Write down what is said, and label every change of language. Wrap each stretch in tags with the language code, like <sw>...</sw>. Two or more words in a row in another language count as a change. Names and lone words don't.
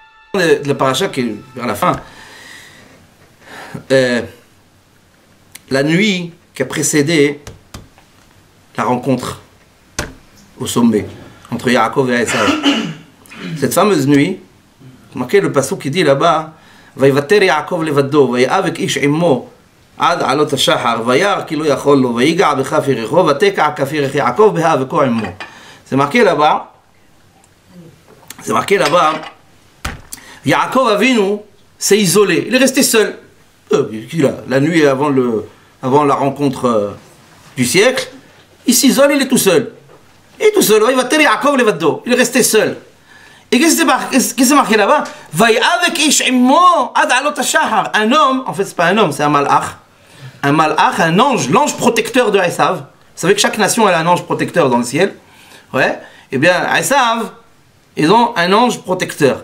<fr>de la paracha qui est vers la fin, la nuit qui a précédé la rencontre au sommet entre Yaakov et Esav. Cette fameuse nuit, marqué le passouk qui dit là-bas,</fr> <he>ויוותר יעקב לבדו, ויאבק איש עמו עד עלות השחר, וירא כי לא יכול לו, ויגע בכף ירכו, ותקע כף ירך יעקב בהאבקו עמו.</he> <fr>C'est marqué là-bas, Yaakov Avinu s'est isolé, il est resté seul. La nuit avant la rencontre du siècle, il s'isole, il est tout seul. Il est tout seul,</fr> <he>ויוותר יעקב לבדו,</he> <fr>il est resté seul. Et qu'est-ce qui est marqué là-bas? Un homme, en fait c'est pas un homme, c'est un malach. Un malach, un ange, l'ange protecteur de Esav. Vous savez que chaque nation a un ange protecteur dans le ciel. Ouais. Eh bien, Esav, ils ont un ange protecteur.</fr>